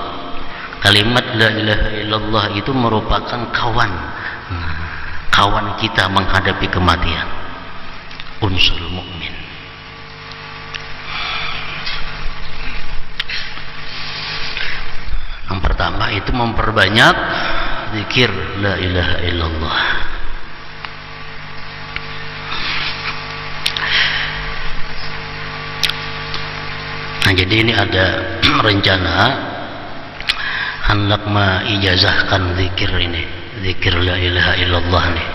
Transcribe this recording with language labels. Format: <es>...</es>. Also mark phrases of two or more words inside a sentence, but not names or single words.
<id>Kalimat</id> <ar>لا إله إلا الله</ar> <id>itu merupakan kawan kita menghadapi kematian.</id> <ar>أنس المؤمن.</ar> <id>Yang pertama itu memperbanyak zikir</id> <ar>لا إله إلا الله.</ar> <id>Nah jadi ini ada rencana hendak mengijazahkan zikir ini, zikir</id> <ar>لا إله إلا الله</ar> <id>nih.</id>